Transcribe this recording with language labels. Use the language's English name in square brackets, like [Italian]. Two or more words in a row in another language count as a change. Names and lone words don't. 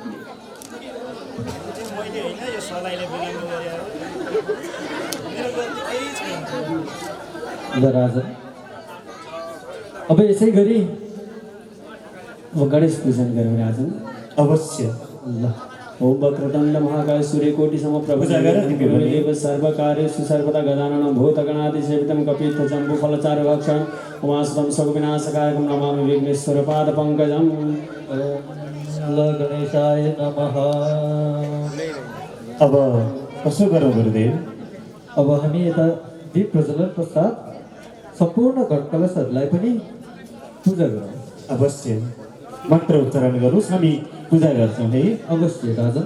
[Nepali] ल राजन, अब यसै गरी गणेश पूजन गरौँ राजन। अवश्य। ल [Sanskrit] ओम वक्रतुण्ड महाकाय सूर्यकोटि समप्रभ [Nepali] पूजा गर तिमी पनि। [Sanskrit] देव सर्वकार्येषु सर्वदा गजाननं भूतगणाधिसेवितं कपित्थजम्बुफलचारुभक्षणं उमासुतं सगुविनाशकायकं नमामि विघ्नेश्वरपादपङ्कजम्। ल गणेशाय नमः। [Nepali] अब कसो गरौँ गुरुदेव? अब हामी यता दीप प्रज्वलन पश्चात सम्पूर्ण घटकलशहरूलाई पनि पूजा गरौँ। अवश्य मन्त्र उच्चारण गरोस्, हामी पूजा गर्छौँ है। अवश्य राजन।